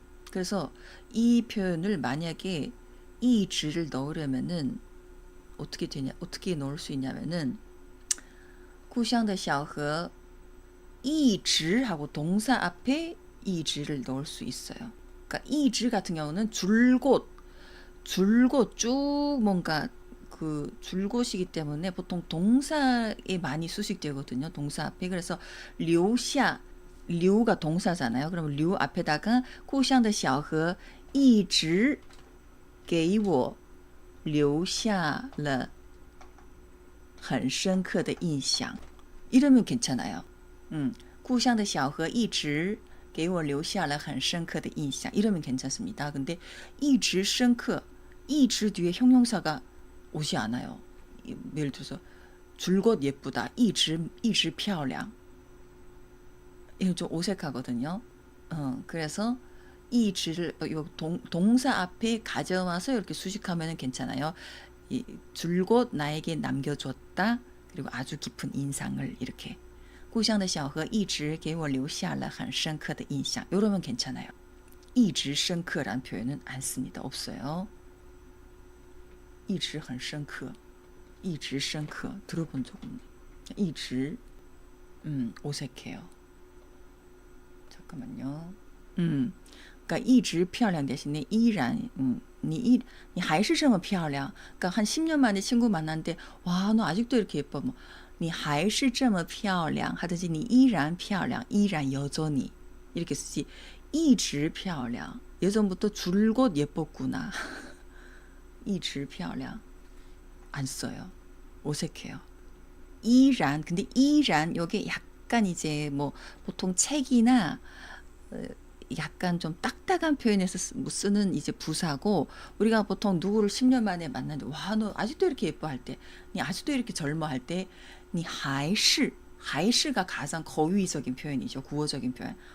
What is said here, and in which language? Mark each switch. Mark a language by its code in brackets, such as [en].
[ko] 그래서 이 표현을 만약에 이 지를 넣으려면은 어떻게 넣을 수 있냐면은 [zh] 故乡的小河一直 [ko] 하고 동사 앞에 이 지를 넣을 수 있어요. 그러니까 이 지 같은 경우는 줄곧 쭉 뭔가 그 줄곧이기 때문에 보통 동사에 많이 수식되거든요. 동사 앞에. 그래서 留下 류가 동사잖아요. 그러면 留 앞에다가 [zh] 故乡的小河一直给我留下了很深刻的印象. [ko] 이러면 괜찮아요. [zh] 故乡的小河一直给我留下了很深刻的印象. [ko] 이러면 괜찮습니다. 근데 [zh] 一直深刻 一直 [ko] 뒤에 형용사가 오지 않아요. 예를 들어서 줄곧 예쁘다. [zh] 一直漂亮. [ko] 이거 좀 어색하거든요. 그래서 이 지를 동사 앞에 가져와서 이렇게 수식하면 괜찮아요. 줄곧 나에게 남겨줬다. 그리고 아주 깊은 인상을 이렇게 [zh] 故乡的小河一直给我留下了很深刻的印象. [ko] 이러면 괜찮아요. [zh] 一直深刻 [ko] 라는 표현은 안 씁니다. 없어요. [zh] 一直很深刻一直深刻 [ko] 들어본 적 없네. 一直 어색해요. 잠깐만요. [zh] 그러니까 一直漂亮 대신에 依然 你还是这么漂亮. [ko] 그러니까 한 10년 만에 친구 만났는데 와, 너 아직도 이렇게 예뻐. [zh] 뭐 你还是这么漂亮 [ko] 하든지 [zh] 你依然漂亮 依然 [ko] 여전히 이렇게 쓰지. [zh] 一直漂亮 [ko] 예전부터 줄곧 예뻤구나. [zh] 一直漂亮 [ko] 안 써요. 어색해요. 依然 근데 依然 여기 약간 이제 뭐 보통 책이나 약간 좀 딱딱한 표현에서 쓰는 이제 부사고 우리가 보통 누구를 10년 만에 만났는데 와, 너 아직도 이렇게 예뻐 할 때, 니 아직도 이렇게 젊어 할 때, 니 还是 还是가 가장 거위적인 표현이죠. 구어적인 표현.